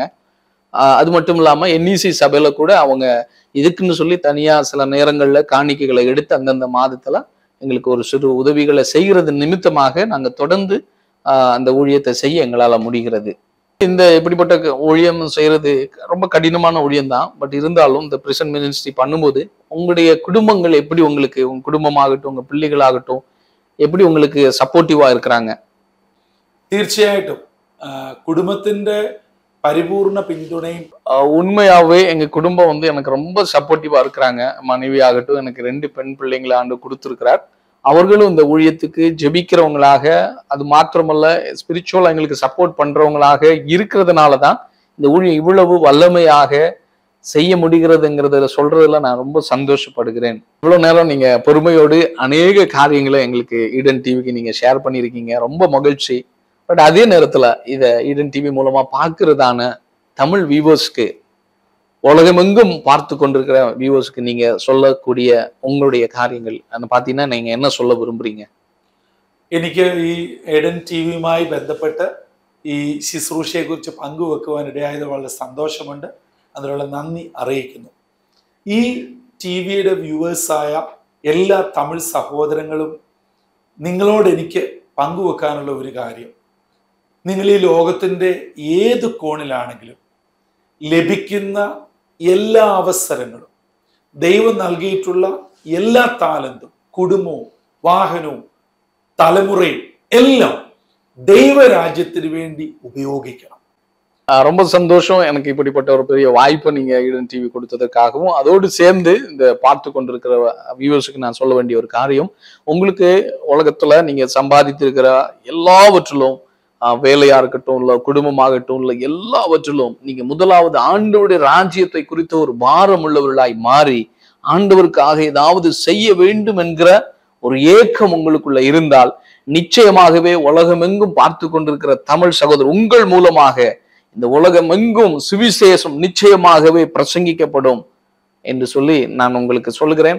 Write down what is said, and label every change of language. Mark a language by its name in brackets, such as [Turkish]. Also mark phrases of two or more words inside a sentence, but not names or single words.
[Tamil] அது மட்டும் இல்லாம என்இசி சபையில கூட அவங்க இதுக்குன்னு சொல்லி தனியா சில நேரங்கள்ல காணிக்கைகளை எடுத்து அந்தந்த மாதத்துல எங்களுக்கு ஒரு சிறு உதவிகளை செய்கிறது நிமித்தமாக நாங்க தொடர்ந்து அந்த ஊழியத்தை செய்ய எங்களால முடிகிறது. இந்த இப்படிப்பட்ட ஊழியம் செய்யறது ரொம்ப கடினமான ஊழியம் தான். பட் இருந்தாலும் இந்த [English] present ministry [Tamil] பண்ணும்போது உங்களுடைய குடும்பங்கள் எப்படி உங்களுக்கு, உங்க குடும்பமாகட்டும் உங்க பிள்ளைகளாகட்டும் எப்படி உங்களுக்கு சப்போர்ட்டிவா இருக்கிறாங்க? [Malayalam] തീർച്ചയായിട്ടും കുടുംബത്തിന്റെ പരിപൂർണ പിന്തുണയും [Tamil] உண்மையாவே எங்க குடும்பம் வந்து எனக்கு ரொம்ப சப்போர்ட்டிவா இருக்கிறாங்க. மனைவி ஆகட்டும், எனக்கு 2 பெண் பிள்ளைங்களை ஆண்டு கொடுத்திருக்கிறார். அவர்களும் இந்த ஊழியத்துக்கு ஜெபிக்கிறவங்களாக, அது மாத்திரமல்ல ஸ்பிரிச்சுவலா எங்களுக்கு சப்போர்ட் பண்றவங்களாக இருக்கிறதுனாலதான் இந்த ஊழியம் இவ்வளவு வல்லமையாக செய்ய முடிகிறதுங்கிறத சொல்றதுல நான் ரொம்ப சந்தோஷப்படுகிறேன். இவ்வளவு நேரம் நீங்க பொறுமையோடு அநேக காரியங்களை எங்களுக்கு ஈடன் டிவிக்கு நீங்க ஷேர் பண்ணியிருக்கீங்க. ரொம்ப மகிழ்ச்சி. பட் அதே நேரத்துல இத ஈடன் டிவி மூலமா பார்க்கிறதான தமிழ் வியூவர்ஸ்க்கு, உலகமெங்கும் பார்த்து கொண்டிருக்கிற வியூவர்ஸ்க்கு நீங்க சொல்லக்கூடிய உங்களுடைய காரியங்கள் பாத்தீங்கன்னா நீங்க என்ன சொல்ல விரும்புறீங்க? [Malayalam] എനിക്ക് ഈ എഡൻ ടി വിയുമായി ബന്ധപ്പെട്ട് ഈ ശുശ്രൂഷയെക്കുറിച്ച് പങ്കുവെക്കുവാനിടയായത് വളരെ സന്തോഷമുണ്ട്. അതിനുള്ള നന്ദി അറിയിക്കുന്നു. ഈ ടി വിയുടെ വ്യൂവേഴ്സായ എല്ലാ തമിഴ് സഹോദരങ്ങളും നിങ്ങളോട് എനിക്ക് പങ്കുവെക്കാനുള്ള ഒരു കാര്യം, നിങ്ങൾ ഈ ലോകത്തിൻ്റെ ഏത് കോണിലാണെങ്കിലും ലഭിക്കുന്ന എല്ലാ അവസരങ്ങളും, ദൈവം നൽകിയിട്ടുള്ള എല്ലാ താലന്തും, കുടുംബവും വാഹനവും തലമുറയും എല്ലാം ദൈവരാജ്യത്തിന് வேண்டி ഉപയോഗിക്കണം. [Tamil] ரொம்ப சந்தோஷம். எனக்கு இப்படிப்பட்ட ஒரு பெரிய வாய்ப்பை நீங்க ஈடன் டிவி கொடுத்ததற்காகவும், அதோடு சேர்ந்து இந்த பார்த்து கொண்டிருக்கிற வியூவர்ஸுக்கு நான் சொல்ல வேண்டிய ஒரு காரியம், உங்களுக்கு உலகத்துல நீங்க சம்பாதித்திருக்கிற எல்லாவற்றிலும், வேலையா இருக்கட்டும் இல்ல குடும்பமாகட்டும் இல்ல எல்லாவற்றிலும் நீங்க முதலாவது ஆண்டவருடைய ராஜ்யத்தை குறித்த ஒரு பாரம் உள்ளவர்களாய் மாறி ஆண்டவருக்காக ஏதாவது செய்ய வேண்டும் என்கிற ஒரு ஏக்கம் உங்களுக்குள்ள இருந்தால் நிச்சயமாகவே உலகமெங்கும் பார்த்து கொண்டிருக்கிற தமிழ் சகோதரர் உங்கள் மூலமாக இந்த உலகமெங்கும் சுவிசேஷம் நிச்சயமாகவே பிரசங்கிக்கப்படும் என்று சொல்லி நான் உங்களுக்கு சொல்லுகிறேன்.